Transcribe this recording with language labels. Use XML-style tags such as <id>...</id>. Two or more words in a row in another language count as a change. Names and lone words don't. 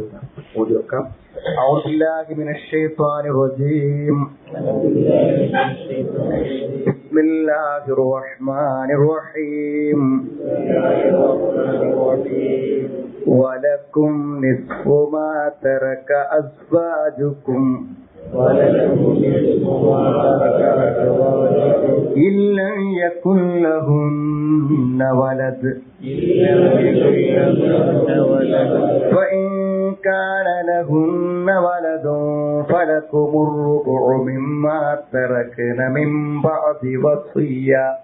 <ml>ഓടി വെക്കാം.</ml> <ar>أعوذ بالله من الشيطان الرجيم. بسم الله الرحمن الرحيم. ولكم نصف ما ترك أزواجكم إِلَّا يَكُنْ لَهُنَّ وَلَدٌ فَإِنْ كَانَ لَهُنَّ وَلَدٌ فَلَكُمُ الرُّبُعُ مِمَّا تَرَكْنَ مِنْ بَعْدِ وَصِيَّةٍ</ar>